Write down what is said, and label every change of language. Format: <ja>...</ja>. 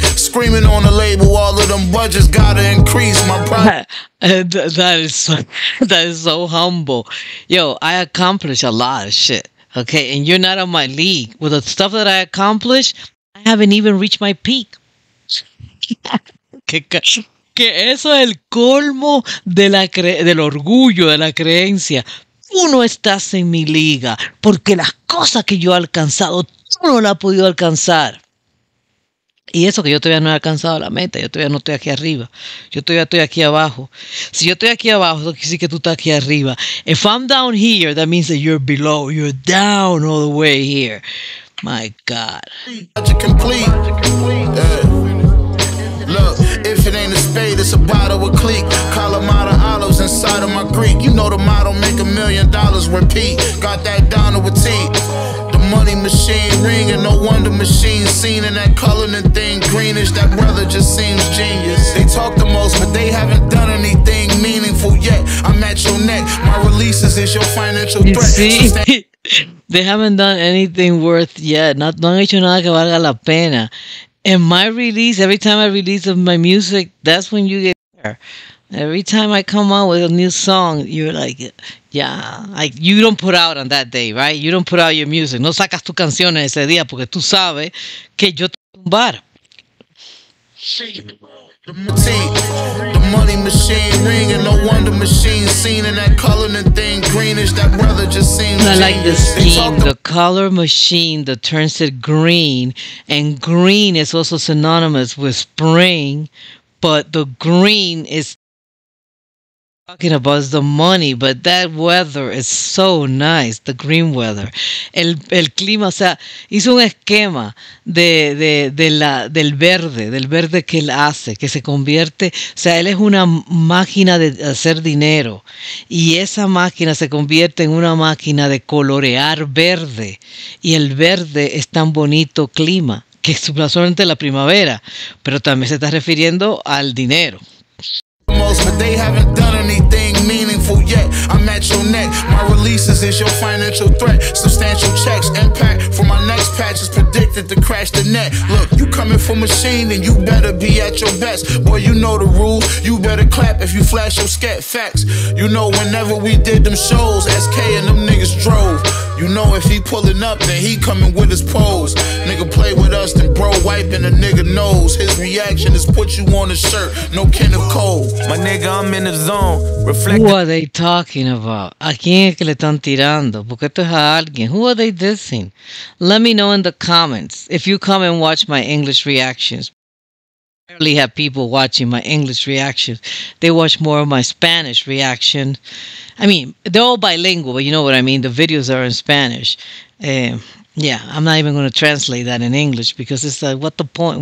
<en>Screaming on the label, all of them budgets gotta increase. My pride. That is so humble. Yo, I accomplished a lot of shit. Okay, and you're not on my league. With the stuff that I accomplished, I haven't even reached my peak.</en> <es>que eso es el colmo de del orgullo, de la creencia. Tú no estás en mi liga, porque las cosas que yo he alcanzado, tú no las has podido alcanzar. Y eso que yo todavía no he alcanzado la meta, yo todavía no estoy aquí arriba, yo todavía estoy aquí abajo. Si yo estoy aquí abajo, eso quiere decir que tú estás aquí arriba.</es> <en>If I'm down here, that means that you're below, you're down all the way here. My God. Complete. Look, if it ain't a spade, it's a bottle of clique. Kalamata olives inside of my Greek. You know the motto, make $1 million, repeat. Got that down to a T. The money machine ringing, no wonder machine seen in that coloring thing greenish. That brother just seems genius. They talk the most, but they haven't done anything meaningful yet. I'm at your neck. My releases is your financial threat. See? They haven't done anything worth yet.</en> <es>No han hecho nada que valga la pena.</es> <en>And my release, every time I release of my music, that's when you get there. Every time I come out with a new song, you're like, yeah, like you don't put out on that day, right? You don't put out your music.</en> <es>No sacas tu canciones ese día porque tú sabes que yo te voy a tumbar.</es> <en>The money machine ringing, no wonder machine seen in that coloring thing greenish. That brother just seems I like the scheme, the color machine that turns it green, and green is also synonymous with spring, but the green is talking about the money, but that weather is so nice, the green weather.</en> <es>El clima, o sea, hizo un esquema del verde que él hace, que se convierte, o sea, él es una máquina de hacer dinero y esa máquina se convierte en una máquina de colorear verde y el verde es tan bonito clima que es solamente la primavera, pero también se está refiriendo al dinero.</es> <en>But they haven't done anything meaningful yet. I'm at your neck. My releases is your financial threat. Substantial checks, impact for my next patch is predicted. expected to crash the net. Look, you coming for machine, and you better be at your best. Boy, you know the rules. You better clap if you flash your scat. Facts. You know whenever we did them shows, SK and them niggas drove. You know if he pulling up, then he coming with his pose. Nigga play with us, then bro wiping a nigga nose. His reaction is put you on a shirt, no Kenneth Cole. My nigga, I'm in the zone. Who are they talking about?</en> <es>¿A quién es que le están tirando? Porque esto es a alguien.</es> <en>Who are they dissing? Let me know in the comments. If you come and watch my English reactions. I rarely have people watching my English reactions. They watch more of my Spanish reaction. I mean, they're all bilingual, but you know what I mean. The videos are in Spanish. Yeah, I'm not even going to translate that in English because it's like, what the point?</en>